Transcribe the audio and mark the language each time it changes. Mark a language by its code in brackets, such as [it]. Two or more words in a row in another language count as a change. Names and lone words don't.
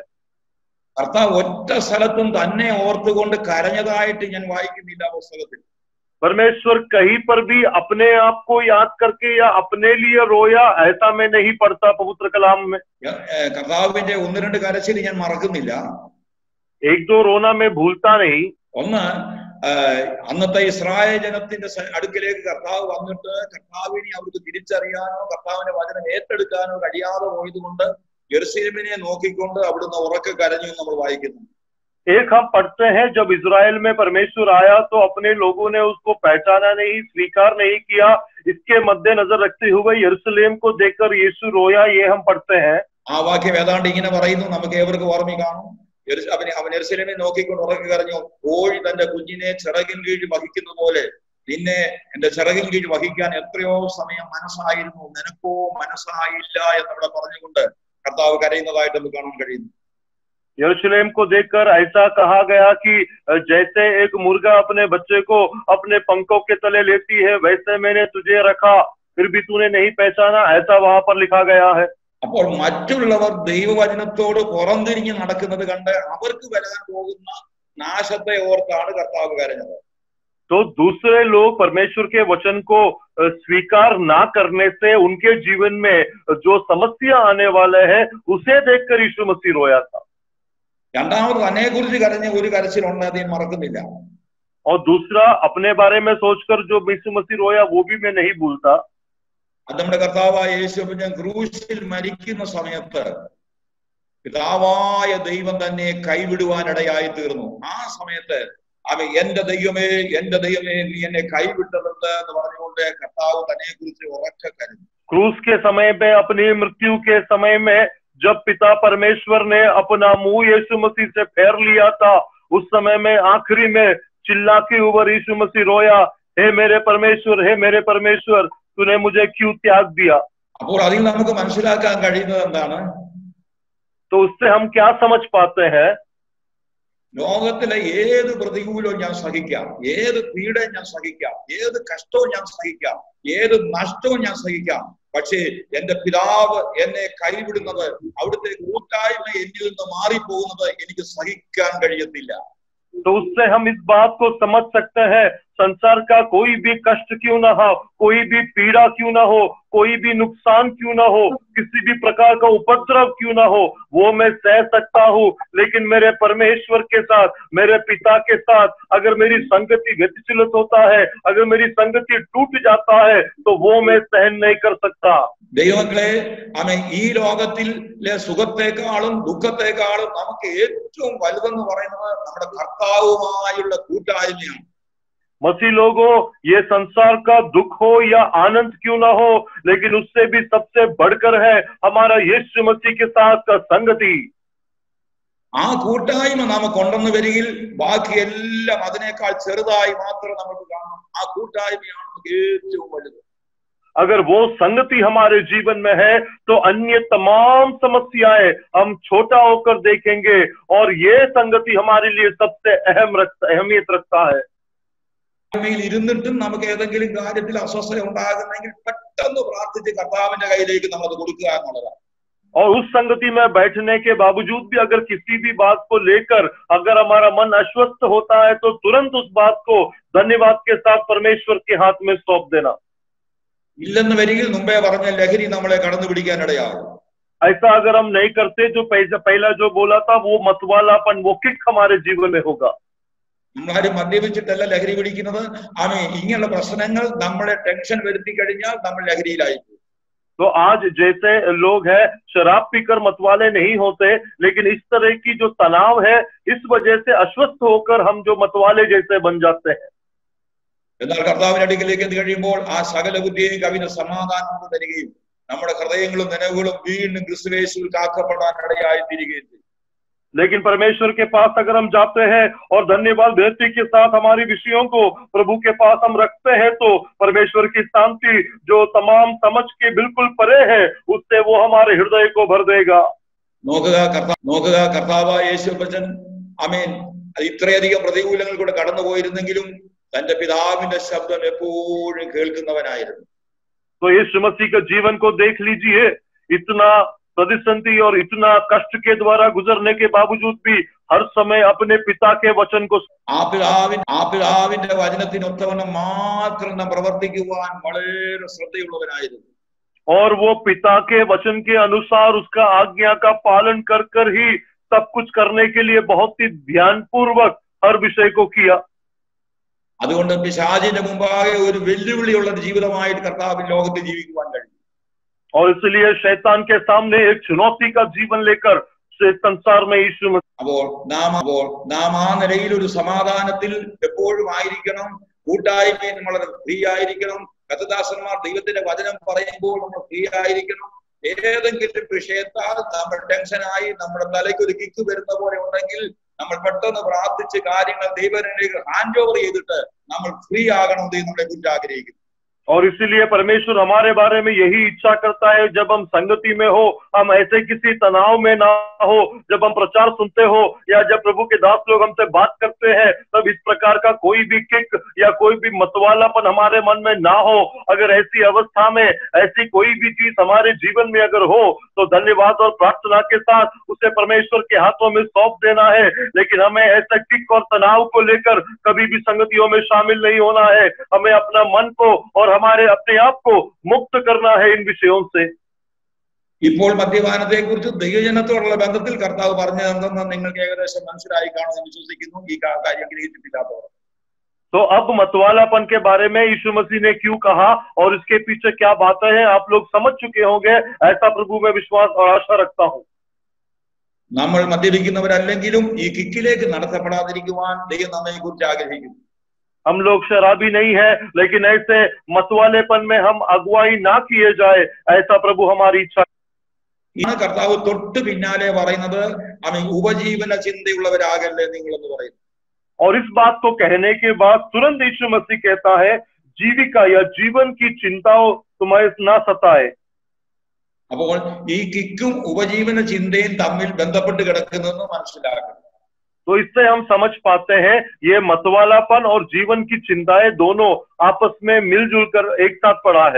[ml] കർത്താവ് ഒറ്റ സ്ഥലത്തും തന്നെ ഓർത്തുകൊണ്ട് കരഞ്ഞതായിട്ട് ഞാൻ വായിക്കുന്നില്ല പുസ്തകത്തിൽ. [hi] परमेश्वर कहीं पर भी अपने आप को याद करके या अपने लिए रोया ऐसा मैं नहीं पढ़ता पवित्र कलाम में। [ml] കർത്താവിന്റെ ഒന്ന് രണ്ട് കരച്ചിൽ ഞാൻ മറക്കുന്നില്ല. [hi] एक दो रोना मैं भूलता नहीं। [ml] ഒന്ന് അന്നത്തെ ഇസ്രായേൽ ജനത്തിന്റെ അടുക്കിലേക്ക് കർത്താവ് വന്നിട്ട് കർത്താവിനെ അവർക്ക് തിരിച്ചറിയാനോ കർത്താവിന്റെ വചനം ഏറ്റെടുക്കാനോ കഴിയാതെ പോയതുകൊണ്ട് യെരുശലേമിനെ നോക്കിക്കൊണ്ട് അവിടുന്ന് ഉറക്കെ കരഞ്ഞു നമ്മൾ വായിക്കുന്നു. [hi] एक हम पढ़ते हैं जब इजराइल में परमेश्वर आया तो अपने लोगों ने उसको पहचाना नहीं, स्वीकार नहीं किया, इसके मद्देनजर रखते हुए यरूशलेम को देखकर यीशु रोया, ये हम पढ़ते हैं। [ml] ആ വാക്യം ഏതാണ്ട് ഇങ്ങനെ പറയുന്നു, നമുക്ക് ഏവർക്കും ഓർമ്മ കാണും. അവൻ യെരുശലേമിനെ നോക്കിക്കൊണ്ട് ഉറക്കെ കരഞ്ഞു, കോഴി തന്റെ കുഞ്ഞിനെ ചിറകിൻ കീഴിൽ വഹിക്കുന്ന പോലെ നിന്നെ എന്റെ ചിറകിൻ കീഴിൽ വഹിക്കാൻ എത്രയോ സമയം മനസ്സായിരുന്നു, നിനക്കോ മനസ്സായില്ല എന്നിവിടെ പറഞ്ഞുകൊണ്ട് കർത്താവ് കരയുന്നതായിട്ട് നമുക്ക് കാണാൻ കഴിയുന്നു. [hi] यरूशलेम को देखकर ऐसा कहा गया कि जैसे एक मुर्गा अपने बच्चे को अपने पंखों के तले लेती है वैसे मैंने तुझे रखा फिर भी तूने नहीं पहचाना, ऐसा वहां पर लिखा गया है। [ml] അപ്പോൾ മറ്റുള്ളവർ ദൈവവചനത്തോട് പുറംതിരിഞ്ഞ് നടക്കുന്നത് കണ്ട് അവർക്ക് വരാൻ പോകുന്ന നാശത്തെ ഓർത്താണ് കർത്താവ് കരഞ്ഞത്. [hi] तो दूसरे लोग परमेश्वर के वचन को स्वीकार ना करने से उनके जीवन में जो समस्या आने वाले है उसे देखकर यीशु मसीह रोया था. [ml] രണ്ടാമത് തന്നെക്കുറിച്ച് കരഞ്ഞ ഒരു കരച്ചിലുണ്ട്, അദ്ദേഹം മറക്കുന്നില്ല. [hi] और दूसरा अपने बारे में सोचकर जो यीशु मसीह रोया वो भी मैं नहीं भूलता. [ml] അത് നമ്മുടെ കർത്താവായ യേശു ക്രൂശിൽ മരിക്കുന്ന സമയത്ത് പിതാവായ ദൈവം തന്നെ കൈവിടുവാനിടയായി തീർന്നു. ആ സമയത്ത് അവൻ എന്റെ ദൈവമേ നീ എന്നെ കൈവിട്ടതെന്ന് എന്ന് പറഞ്ഞുകൊണ്ട് കർത്താവ് തന്നെ കുറിച്ച് ഉറക്കെ കരഞ്ഞു. [hi] क्रूस के समय में, अपनी मृत्यु के समय में जब पिता परमेश्वर ने अपना मुंह यीशु मसीह से फेर लिया था, उस समय में आखिरी में चिल्ला के ऊपर यीशु मसीह रोया, हे मेरे परमेश्वर तूने मुझे क्यों त्याग दिया. [ml] അപ്പോൾ അതിൽ നമുക്ക് മനസ്സിലാക്കാൻ കഴിയുന്നത് എന്താണ്? [hi] तो उससे हम क्या समझ पाते हैं? [ml] ലോകത്തിലെ ഏത് പ്രതികൂലവും ഞാൻ സഹിക്കാം, ഏത് പീഡയും ഞാൻ സഹിക്കാം, ഏത് കഷ്ടവും ഞാൻ സഹിക്കാം, ഏത് നഷ്ടവും ഞാൻ സഹിക്കാം. പക്ഷേ എന്റെ പിതാവ് എന്നെ കൈവിടുന്നത്, അവിടുത്തെ കൂട്ടായ്മ എന്നിൽ നിന്ന് മാറിപ്പോകുന്നത് എനിക്ക് സഹിക്കാൻ കഴിയത്തില്ല. [hi] तो उससे हम इस बात को समझ सकते हैं, संसार का कोई भी कष्ट क्यों ना हो, कोई भी पीड़ा क्यों ना हो, कोई भी नुकसान क्यों ना हो, किसी भी प्रकार का उपद्रव क्यों ना हो, वो मैं सह सकता हूँ. लेकिन मेरे परमेश्वर के साथ, मेरे पिता के साथ अगर मेरी संगति व्यतिचलित होता है, अगर मेरी संगति टूट जाता है, तो वो मैं सहन नहीं कर सकता. [ml] ദൈവങ്ങളെ, അവൻ ഈ ലോകത്തിലെ സുഖത്തെക്കാളും ദുഃഖത്തെക്കാളും നമുക്ക് ഏറ്റവും വലുതെന്ന് പറയുന്നത് നമ്മുടെ കർത്താവുമായുള്ള കൂട്ടായ്മയാണ്. [hi] मसीह लोगों, ये संसार का दुख हो या आनंद क्यों ना हो, लेकिन उससे भी सबसे बढ़कर है हमारा यीशु मसीह के साथ का संगति. [ml] ആ കൂട്ടായ്മ നമുക്ക് ഉണ്ടെന്ന് വരികിൽ ബാക്കിയെല്ലാം അതിനേക്കാൾ ചെറുതായി മാത്രം നമുക്ക് കാണാം. ആ കൂട്ടായ്മയാണ് നമുക്ക് ഏറ്റവും വലുത്. [hi] अगर वो संगति हमारे जीवन में है तो अन्य तमाम समस्याएं हम छोटा होकर देखेंगे, और ये संगति हमारे लिए सबसे अहमियत रखता है. [ml] ഇരുന്നിട്ടും നമുക്ക് ഏതെങ്കിലും കാര്യത്തിൽ അസ്വസ്ഥത ഉണ്ടാകുന്നെങ്കിൽ പെട്ടെന്ന് പ്രാർത്ഥിച്ച് കർത്താവിന്റെ കയ്യിലേക്ക് നമ്മൾ കൊടുക്കുക എന്നുള്ളതാണ്. [hi] और उस संगति में बैठने के बावजूद भी अगर किसी भी बात को लेकर अगर हमारा मन अस्वस्थ होता है तो तुरंत उस बात को धन्यवाद के साथ परमेश्वर के हाथ में सौंप देना. [ml] ഇല്ലെന്ന് വരികിൽ മുമ്പേ പറഞ്ഞ ലഹരി നമ്മളെ കടന്നു പിടിക്കാനിടയാകും. [hi] ऐसा अगर हम नहीं करते, जो पहला जो बोला था वो मतवालापन, वो किक हमारे जीवन में होगा. [ml] നമ്മളാരും മദ്യപിച്ചിട്ടല്ല ലഹരി പിടിക്കുന്നത്. ഇങ്ങനെയുള്ള പ്രശ്നങ്ങൾ നമ്മളെ ടെൻഷൻ വരുത്തി കഴിഞ്ഞാൽ നമ്മൾ ലഹരിയിലായി. [hi] तो आज जैसे लोग हैं शराब पीकर मतवाले नहीं होते, लेकिन इस तरह की जो तनाव है इस वजह से अस्वस्थ होकर हम जो मतवाले जैसे बन जाते हैं. [ml] എന്നാൽ കർത്താവിന്റെ അടുക്കലേക്ക് എത്തി കഴിയുമ്പോൾ ആ സകല ബുദ്ധിയെയും കവിന് സമാധാനം തരികയും നമ്മുടെ ഹൃദയങ്ങളും നനവുകളും വീണ്ടും ക്രിസ്തുയേശുവിൽ കാക്കപ്പെടാൻ ഇടയായി തീരുകയും ചെയ്യും. [hi] लेकिन परमेश्वर के पास अगर हम जाते हैं और धन्यवाद देते के साथ हमारी विषयों को प्रभु के पास हम रखते हैं, तो परमेश्वर की शांति जो तमाम समझ के बिल्कुल परे है, उससे वो हमारे हृदय को भर देगा. [ml] നോക്കുക കർത്താവായ യേശുവച്ചൻ ആമേൻ ഇത്രയധികം പ്രതികൂലങ്ങൾ കൂടെ കടന്നു പോയിരുന്നെങ്കിലും തന്റെ പിതാവിന്റെ ശബ്ദം എപ്പോഴും കേൾക്കുന്നവനായിരുന്നു. [hi] तो यीशु मसीह का जीवन को देख लीजिए, इतना प्रतिसंधि और इतना कष्ट के द्वारा गुजरने के बावजूद भी हर समय अपने पिता के वचन को [ml] ആ പിതാവിന്റെ വചനത്തിനൊത്തവണ്ണം മാത്രം നാം പ്രവർത്തിക്കുവാൻ വളരെ ശ്രദ്ധയുള്ളവനായിരുന്നു. [hi] और वो पिता के वचन के अनुसार उसका आज्ञा का पालन कर कर ही सब कुछ करने के लिए बहुत ही ध्यानपूर्वक हर विषय को किया. [ml] അതുകൊണ്ട് പിശാചിന്റെ മുമ്പാകെ ഒരു വെല്ലുവിളിയുള്ള ജീവിതമായിട്ട് കർത്താവിൻ ലോകത്തിൽ ജീവിക്കുവാൻ കഴിയും. [hi] और इसलिए शैतान के सामने एक चुनौती का जीवन लेकर संसार में यीशु [ml] അപ്പോൾ നാം ആ നിലയിൽ ഒരു സമാധാനത്തിൽ എപ്പോഴും ആയിരിക്കണം. കൂട്ടായ്മയിൽ നമ്മൾ ഫ്രീ ആയിരിക്കണം. കർത്തദാസന്മാർ ദൈവത്തിന്റെ വചനം പറയുമ്പോൾ നമ്മൾ ഫ്രീ ആയിരിക്കണം. ഏതെങ്കിലും വിഷയത്താൽ നമ്മൾ ടെൻഷനായി നമ്മുടെ തലയ്ക്ക് ഒരു കിക്ക് വരുന്ന പോലെ ഉണ്ടെങ്കിൽ നമ്മൾ പെട്ടെന്ന് പ്രാർത്ഥിച്ച് കാര്യങ്ങൾ ദൈവത്തിലേക്ക് [en] hand over [ml] ചെയ്തിട്ട് നമ്മൾ ഫ്രീ ആകണമെന്ന് നമ്മളെ കുറിച്ച് ആഗ്രഹിക്കുന്നു. [hi] और इसीलिए परमेश्वर हमारे बारे में यही इच्छा करता है, जब हम संगति में हो, हम ऐसे किसी तनाव में ना हो। जब हम प्रचार सुनते हो या जब प्रभु के दास लोग हमसे बात करते हैं, तब इस प्रकार का कोई भी किक या कोई भी मतवालापन हमारे मन में ना हो। अगर ऐसी अवस्था में ऐसी कोई भी चीज हमारे जीवन में अगर हो, तो धन्यवाद और प्रार्थना के साथ उसे परमेश्वर के हाथों में सौंप देना है। लेकिन हमें ऐसे किक और तनाव को लेकर कभी भी संगतियों में शामिल नहीं होना है। हमें अपना मन को और हमारे अपने आप को मुक्त करना है इन विषयों से। [ml] ഇപ്പോൾ മദ്യപാനത്തെ കുറിച്ച് ദൈവജനത്തോടുള്ള ബന്ധത്തിൽ കർത്താവ് പറഞ്ഞു തന്നെന്ന് നിങ്ങൾക്ക് ഏകദേശം മനസ്സിലായി കാണുമെന്ന് വിശ്വസിക്കുന്നു, ഈ കാര്യം ഗ്രഹിച്ചിട്ടില്ലാത്തവർ। [hi] तो अब मतवालापन के बारे में यीशु मसीह ने क्यों कहा और इसके पीछे क्या बातें हैं, आप लोग समझ चुके होंगे, ऐसा प्रभु में विश्वास और आशा रखता हूं। [ml] നമ്മൾ മദ്യപിക്കുന്നവരല്ലെങ്കിലും ഈ കിക്കിലേക്ക് നടത്തപ്പെടാതിരിക്കുവാൻ ദൈവം നമ്മെ കുറിച്ച് ആഗ്രഹിക്കുന്നു। [hi] हम लोग शराबी नहीं है, लेकिन ऐसे मतवालेपन में हम अगुवाई ना किए जाए, ऐसा प्रभु हमारी इच्छा। [ml] കർത്താവ് തൊട്ട് പിന്നാലെ പറയുന്നത് അവൻ ഉപജീവന ചിന്തയുള്ളവരാകല്ലേ നിങ്ങൾ എന്ന് പറയുന്നു। [hi] और इस बात को कहने के बाद तुरंत यीशु मसीह कहता है, जीविका या जीवन की चिंताओं तुम्हें ना सताए। [ml] അപ്പോൾ ഈ കിക്കും ഉപജീവന ചിന്തയും തമ്മിൽ ബന്ധപ്പെട്ട് കിടക്കുന്നതെന്ന് മനസ്സിലാക്കണം। [hi] तो इससे हम समझ पाते हैं ये मतवालापन और जीवन की चिंताएं दोनों आपस में मिलजुल कर एक साथ पड़ा है।